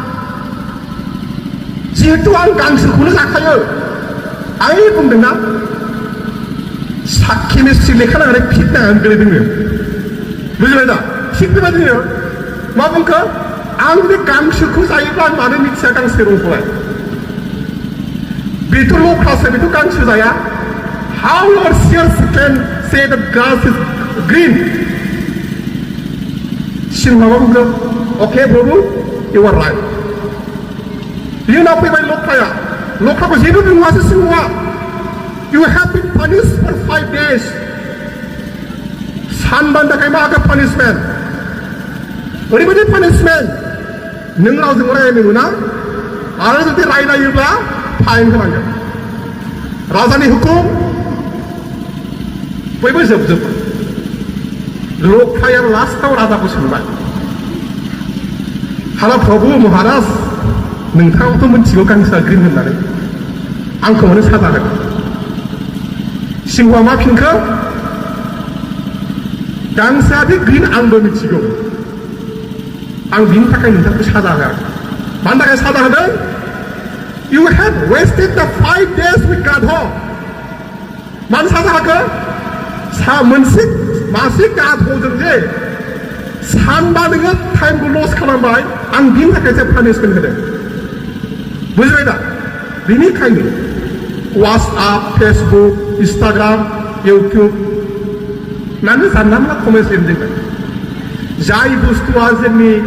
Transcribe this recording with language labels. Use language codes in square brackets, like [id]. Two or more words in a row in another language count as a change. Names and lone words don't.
[brx] जिहेतु आं गांसोखौनो जाखायो आं बुंदोंना केमिस्ट्रि लेखा नांनानै फिट नांनानै गोलैदोंनो बुजिबाय दा थिग बेबायदिनो मा बुंखो आं बे गांसोखौ जायोब्ला आं मानो मिथिया गांसो रंखौलाय बेथ' लख्रासो बेथ' गांसो जाया [en] how your seers can say that grass is green [brx] सिंहआ मा बुंखो अके प्रभु [en] you are right [brx] बियो उनाव फैबाय लख्राखौ जेबो बुङासो सिंहआ [en] You have been punished for 5 days. [brx] सानबानि थाखाय मा होगोन पानिशमेन्ट ओरैबायदि पानिशमेन्ट नों रावजों रायलायनो मोना आरो जुदि रायलायोब्ला फाइन होनांगोन राजानि हुकुम बयबो जोबजोब्बाय लख्राया लास्टाव राजाखौ सोंबाय हाला प्रभु महाराज नोंथाङाथ' मिथिगौ गांसोआ ग्रिन होननानै आंखौ मानो साजा होदों सिंहआ मा फिनखो गांसोआदि ग्रीन आंबो मिथिगौ आं बिनि थाखाय नोंथांखौ साजा होआखै मानि थाखाय साजा होदों [en] You have wasted the 5 days with God [brx] मानो साजा होखो मोनसे मासे गाधजों जे सानबा नोङो टाइमखौ लस खालामबाय आं बिनि थाखायसो पानिशमेन्ट होदों बुजिबाय दा बेनिखायनो WhatsApp, Facebook, Instagram, YouTube मानो जानला मोनला कमेन्ट लिरदों जाय बुस्थुआ जोंनि